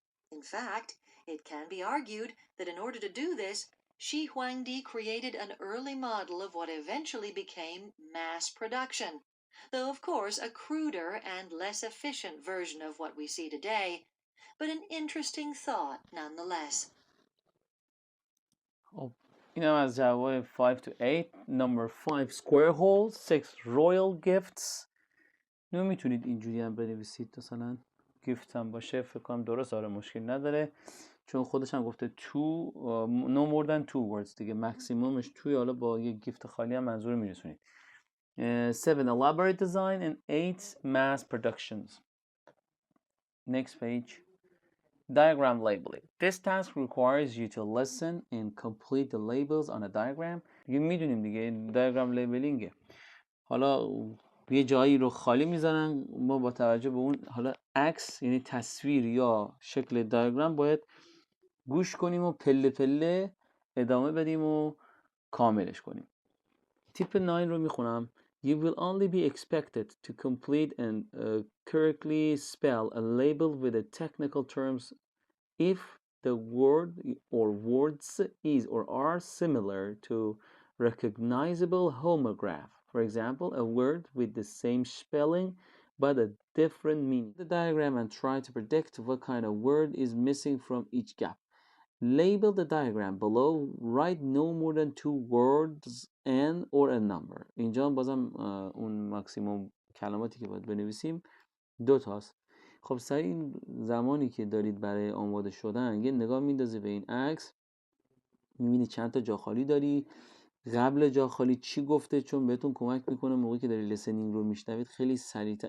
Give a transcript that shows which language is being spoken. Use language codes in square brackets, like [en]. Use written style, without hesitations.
[en] In fact, it can be argued that in order to do this, Shi Huangdi created an early model of what eventually became mass production, though of course a cruder and less efficient version of what we see today, but an interesting thought nonetheless. [fa] خب اینم از جواب 5 [en] to 8. Number 5 square hole. 6 royal gifts. [fa] اینو میتونید اینجوری هم بنویسید، مثلا gift هم باشه، فکر کنم درست، آره مشکل نداره، چون خودش هم گفته [en] two no more than 2 words [fa] دیگه، مکسیمومش 2، حالا با یه گیفت خالی هم منظور میرسونید. 7 elaborate design and 8 mass productions. [en] Next page. Diagram labeling. This task requires you to listen and complete the labels on a diagram. [fa] دیگه میدونیم دیگه [en] diagram labeling. [fa] حالا یه جایی رو خالی میزنن، ما با توجه به اون حالا عکس یعنی تصویر یا شکل دیاگرام باید گوش کنیم و پله پله ادامه بدیم و کاملش کنیم. تیپ 9 رو میخونم. [en] You will only be expected to complete and correctly spell a label with the technical terms if the word or words is or are similar to recognizable homograph. For example, a word with the same spelling but a different meaning. The diagram and try to predict what kind of word is missing from each gap. Label the diagram below. Write no more than 2 words and or a number. [fa] اینجا بازم اون ماکسیموم کلماتی که باید بنویسیم 2 تاست. خب سر این زمانی که دارید برای آماده شدن یه نگاه میندازی به این عکس، میبینی چند تا جا خالی داری، قبل جا خالی چی گفته، چون بهتون کمک میکنه موقعی که داری لیسنینگ رو میشنوید خیلی سریعتر.